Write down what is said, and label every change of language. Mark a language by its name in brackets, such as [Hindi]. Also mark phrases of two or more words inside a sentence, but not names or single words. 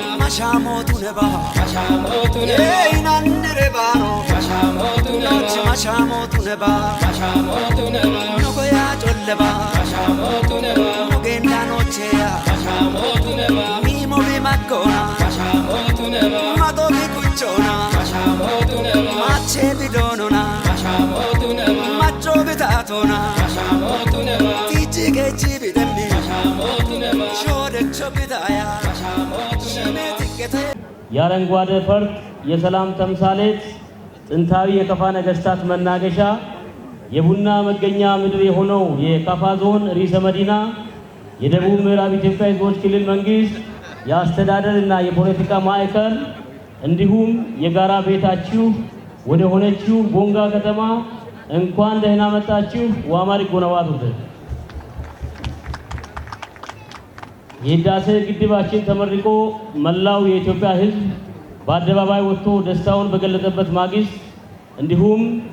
[Kafa] mashamotu neba inanire baro nochi mashamotu neba nogoya jolleba nogenda nocheya mimo bimakona mato bikuchona mache bidonona macho bitatona tichige chibidemmi shode chobidaya [Amharic] ያረንጓዴ ፈርጥ የሰላም ተምሳሌት ጥንታዊ የከፋ ነገስታት መናገሻ የቡና መገኛ ምድር የሆነው የከፋ ዞን ርዕሰ መዲና የደቡብ ምዕራብ ኢትዮጵያ ሕዝቦች ክልል መንግስት የአስተዳደርና የፖለቲካ ማዕከል እንዲሁም የጋራ ቤታችሁ ወደ ሆነችው ቦንጋ ከተማ እንኳን ደህና መጣችሁ። [Kafa] ዋማሪ ጎናዋቱት [Amharic] የህዳሴ ግድባችን ተመርቆ መላው የኢትዮጵያ ህዝብ በአደባባይ ወጥቶ ደስታውን በገለጸበት ማግስት እንዲሁም